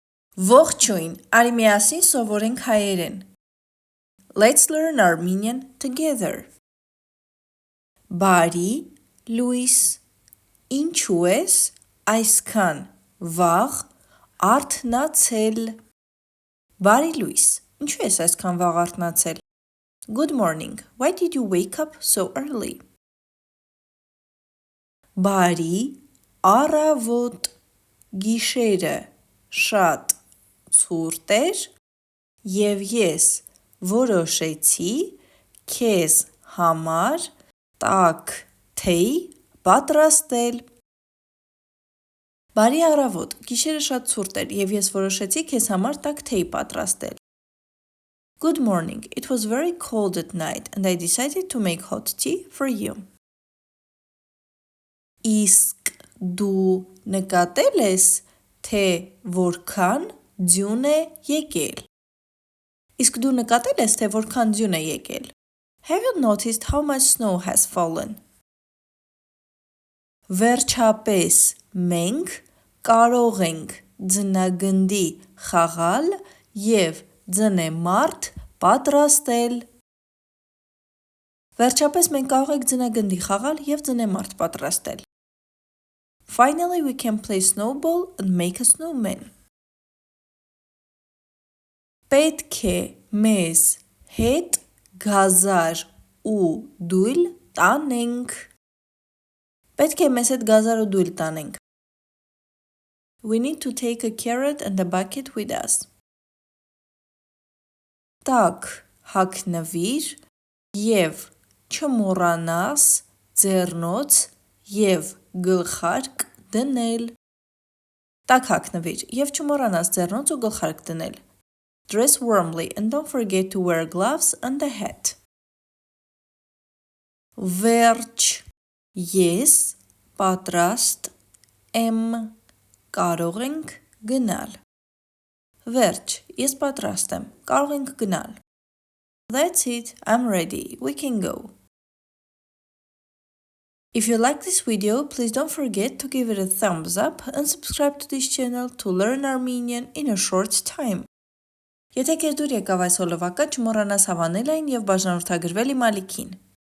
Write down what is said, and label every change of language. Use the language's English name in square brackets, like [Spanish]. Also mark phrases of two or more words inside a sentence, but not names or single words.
[Armenian] Ողջույն, արի միասին սովորենք հայերեն. [English] Let's learn Armenian together. [Armenian] Բարի, լույս, ինչու ես այսքան վաղ արթնացել? Բարի լույս, ինչու ես այսքան վաղ արթնացել? [English] Good morning, why did you wake up so early? [Armenian] Բարի, առավոտ, գիշերը, շատ ցուրտ էր և ես որոշեցի քեզ համար տաք թեյ պատրաստել։ Բարի առավոտ, գիշերը շատ ցուրտ էր և ես որոշեցի քեզ համար տաք թեյ պատրաստել։ [English] Good morning, it was very cold at night and I decided to make hot tea for you. [Armenian] Իսկ դու նկատել ես, թե որքան ձյուն է եկել։ Իսկ դու նկատել ես, թե որքան ձյուն է եկել։ [English] Have you noticed how much snow has fallen? [Armenian] Վերջապես մենք կարող ենք ձնագնդի խաղալ և ձնեմարդ պատրաստել։ Վերջապես մենք կարող ենք ձնագնդի խաղալ և ձնեմարդ պատրաստել։ [English] Finally, we can play snowball and make a snowman. [Armenian] Պետք է մեզ հետ գազար ու դույլ տանենք։ Պետք է մեզ հետ գազար ու դույլ տանենք։ [English] We need to take a carrot and a bucket with us. [Armenian] Տաք հագնվիր և չմոռանաս ձեռնոց և գլխարկ դնել։ Տաք հագնվիր և չմոռանաս ձեռնոց ու գլխարկ դնել։ [English] Dress warmly and don't forget to wear gloves and a hat. [Armenian] Վերջ, ես պատրաստ եմ, կարող ենք գնալ։ Վերջ, ես պատրաստ եմ, կարող ենք գնալ։ [English] That's it, I'm ready, we can go. If you like this video, please don't forget to give it a thumbs up and subscribe to this channel to learn Armenian in a short time. [Armenian] Եթե քեզ դուր եկավ այս հոլովակը, չմոռանաս հավանել այն և բաժանորդագրվել իմ ալիքին։